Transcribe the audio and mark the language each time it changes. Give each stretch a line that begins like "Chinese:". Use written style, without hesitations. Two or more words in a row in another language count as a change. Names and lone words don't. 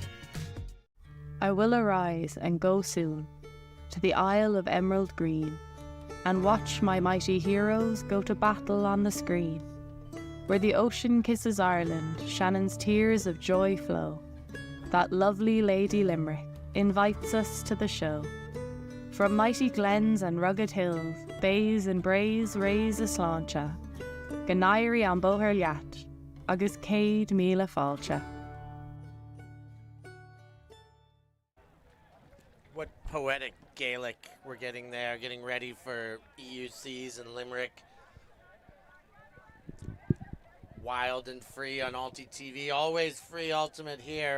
English: I will arise and go soon to the Isle of Emerald Green and watch my mighty heroes go to battle on the screen. Where the ocean kisses Ireland, Shannon's tears of joy flow. That lovely Lady Limerick invites us to the show. From mighty glens and rugged hills, bays and braes raise a sláinte.
Irish: Ganairi an bóthar leat, agus céad míle fáilte.
English: What poetic Gaelic we're getting there, getting ready for EUCs and Limerick. Wild and free on ULTI.TV, always free Ultimate here.